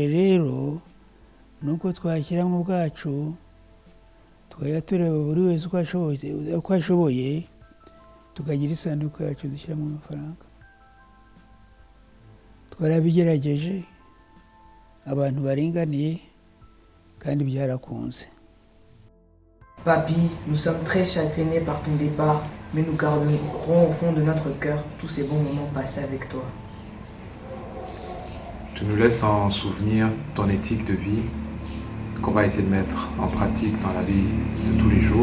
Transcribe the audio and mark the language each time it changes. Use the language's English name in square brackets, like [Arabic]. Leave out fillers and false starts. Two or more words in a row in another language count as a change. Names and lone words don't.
[Kinyarwanda] Rero nuko twashyira mu bwacu, tukajya tureba buri wese uko ashoboye, tukagira isanduku yacu dushyiramo amafaranga. twarabigerageje abantu baringaniye kandi byarakunze. [French] Papy, nous sommes très chagrinés par ton départ, mais nous garderons au fond de notre cœur tous ces bons moments passés avec toi. Tu nous laisses en souvenir ton éthique de vie qu'on va essayer de mettre en pratique dans la vie de tous les jours.